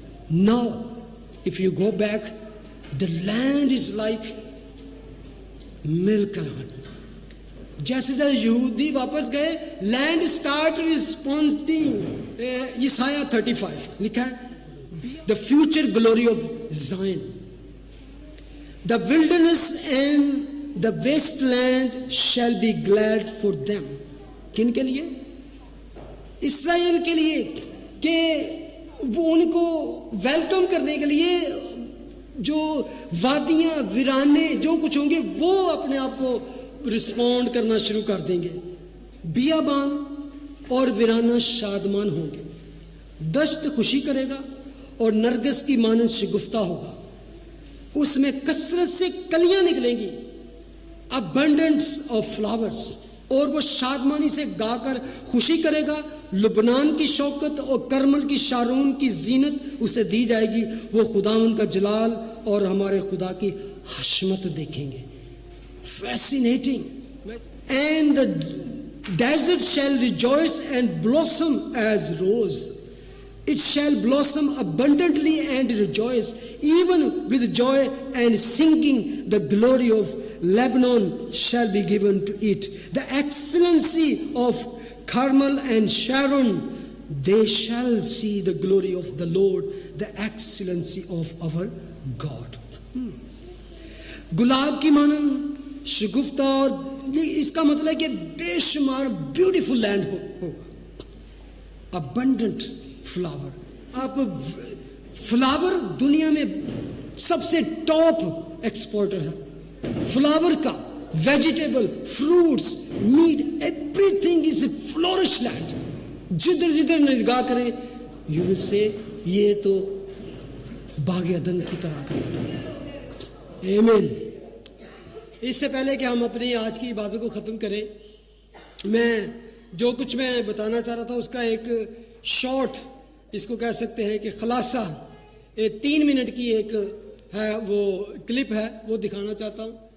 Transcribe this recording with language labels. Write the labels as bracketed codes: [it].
[en] Now if you go back the land is like milk and honey. [ur] جیسے جیسے یہودی واپس گئے, [en] Land start responding. [ur] یسایہ 35 لکھا ہے, [en] the future glory of Zion, the wilderness and the wasteland shall be glad for them. [ur] کن کے لیے؟ اسرائیل کے لیے, کہ وہ ان کو ویلکم کرنے کے لیے جو وادیاں ویرانے جو کچھ ہوں گے وہ اپنے آپ کو رسپونڈ کرنا شروع کر دیں گے. بیابان اور ویرانہ شادمان ہوں گے, دشت خوشی کرے گا اور نرگس کی مانند شگفتہ ہوگا, اس میں کثرت سے کلیاں نکلیں گی, [en] abundance of flowers, [ur] اور وہ شادمانی سے گا کر خوشی کرے گا. لبنان کی شوکت اور کرمل کی شارون کی زینت اسے دی جائے گی, وہ خداوند کا جلال اور ہمارے خدا کی حشمت دیکھیں گے. [en] Fascinating. And the desert shall rejoice and blossom as rose. It shall blossom abundantly and rejoice, even with joy and singing. The glory of Lebanon shall be given to it. The excellency of Carmel and Sharon, they shall see the glory of the Lord, the excellency of our God. [ur] گلاب کی مانند شگفتہ, اور اس کا مطلب ہے کہ بے شمار beautiful land ہوگا. [en] Abundant flower. [ur] آپ فلاور دنیا میں سب سے ٹاپ ایکسپورٹر ہے فلاور کا. [en] Vegetable, fruits, meat, every thing is a flourish land. [ur] جدھر جدھر نگاہ کریں [en] you will see [ur] یہ تو باغ عدن کی طرح کا. آمین. اس سے پہلے کہ ہم اپنی آج کی عبادت کو ختم کریں, میں جو کچھ میں بتانا چاہ رہا تھا اس کا ایک شارٹ, اس کو کہہ سکتے ہیں کہ خلاصہ, 3 منٹ کی ایک ہے وہ کلپ ہے, وہ دکھانا چاہتا ہوں.